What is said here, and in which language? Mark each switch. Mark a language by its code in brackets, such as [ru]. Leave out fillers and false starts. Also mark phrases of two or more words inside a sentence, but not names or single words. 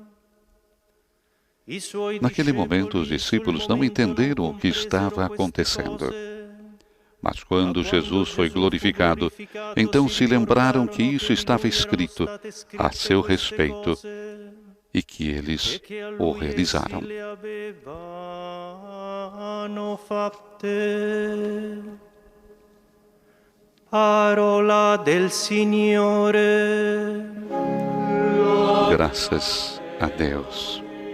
[pt] Naquele momento, os discípulos não entenderam o que estava acontecendo. Mas quando Jesus foi glorificado, então se lembraram que isso estava escrito a seu respeito e que eles o realizaram. [it] Parola del Signore. [pt] Graças a Deus.